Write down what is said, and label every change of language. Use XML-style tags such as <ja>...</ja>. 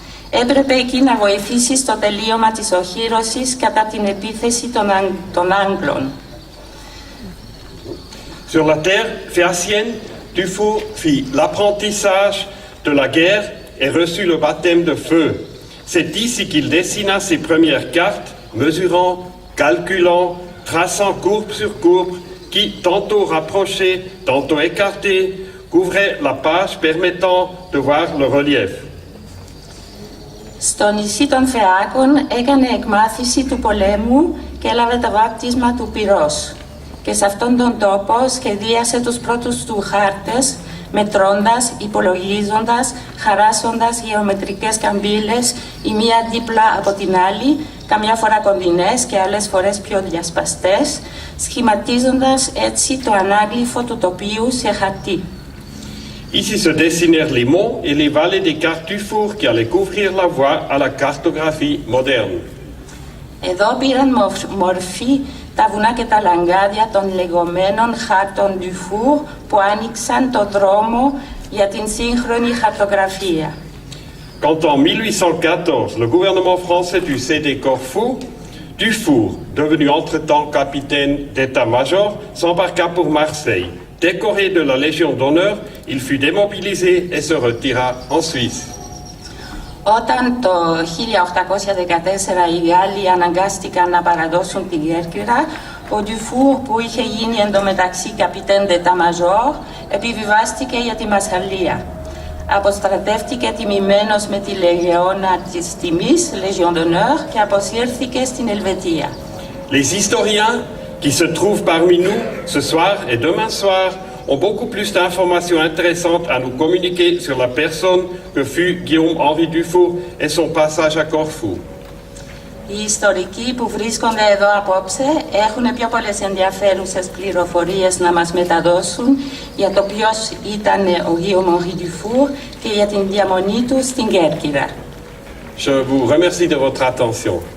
<el>Έπρεπε εκεί να βοηθήσει στο τελείωμα της οχύρωσης κατά την επίθεση των Άγγλων.</el> <fr>Sur la terre phéacienne, Dufour fit l'apprentissage de la guerre et reçut le baptême de feu. C'est ici qu'il dessina ses premières cartes, mesurant, calculant, traçant courbe sur courbe, qui, tantôt rapprochées, tantôt écartées, couvraient la page permettant de voir le relief.</fr> <el>Στο νησί των Φεάκων έκανε εκμάθηση του πολέμου και έλαβε το βάπτισμα του πυρός. Και σε αυτόν τον τόπο σχεδίασε τους πρώτους του χάρτες, μετρώντας, υπολογίζοντας, χαράσσοντας γεωμετρικές καμπύλες η μία δίπλα από την άλλη, καμιά φορά κοντινές και άλλες φορές πιο διασπαστές, σχηματίζοντας έτσι το ανάγλυφο του τοπίου σε χαρτί.</el> <fr>Ici se dessinèrent les monts et les vallées des cartes Dufour qui allaient couvrir la voie à la cartographie moderne.</fr> <el>Εδώ πήραν μορφή τα βουνά και τα λαγκάδια των λεγόμενων χάρτων Dufour που άνοιξαν το δρόμο για την σύγχρονη χαρτογραφία.</el> <fr>Quand en 1814, le gouvernement français du CD Corfou, Dufour, devenu entre-temps capitaine d'état-major, s'embarqua pour Marseille. Décoré de la Légion d'honneur, il fut démobilisé et se retira en Suisse.</fr> <el>Όταν το 1814 οι Γάλλοι αναγκάστηκαν να παραδώσουν την Κέρκυρα, ο Dufour που είχε γίνει εντωμεταξύ καπιτέν</el> <fr>d'état-major</fr> <el>επιβιβάστηκε για τη Μασσαλία. Αποστρατεύτηκε τιμημένος με τη Λεγεώνα της Τιμής, Légion d'honneur, και αποσύρθηκε στην Ελβετία.</el> <fr>Les historiens qui se trouvent parmi nous ce soir et demain soir ont beaucoup plus d'informations intéressantes à nous communiquer sur la personne que fut Guillaume-Henri Dufour et son passage à Corfou.</fr> <el>Οι ιστορικοί που βρίσκονται εδώ απόψε έχουν πιο πολλές ενδιαφέρουσες πληροφορίες να μας μεταδώσουν για το ποιος ήταν ο Guillaume-Henri Dufour και για την διαμονή του στην Κέρκυρα.</el> <fr>Je vous remercie de votre attention.</fr>